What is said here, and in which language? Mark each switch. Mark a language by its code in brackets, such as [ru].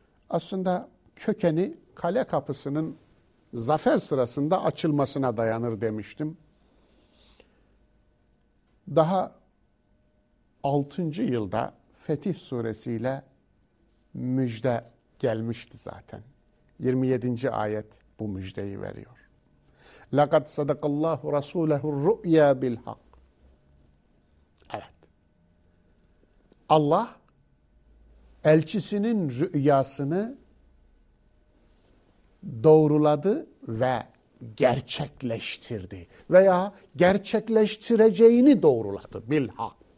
[tr] Aslında kökeni kale kapısının zafer sırasında açılmasına dayanır demiştim. Daha 6. yılda Fetih suresiyle müjde gelmişti zaten. 27. ayet bu müjdeyi veriyor. [ar] لَقَدْ صَدَقَ اللّٰهُ رَسُولَهُ الرُّؤْيَا بِالْحَقِّ [tr] Allah elçisinin rüyasını doğruladı ve gerçekleştirdi. Veya gerçekleştireceğini doğruladı bilhak.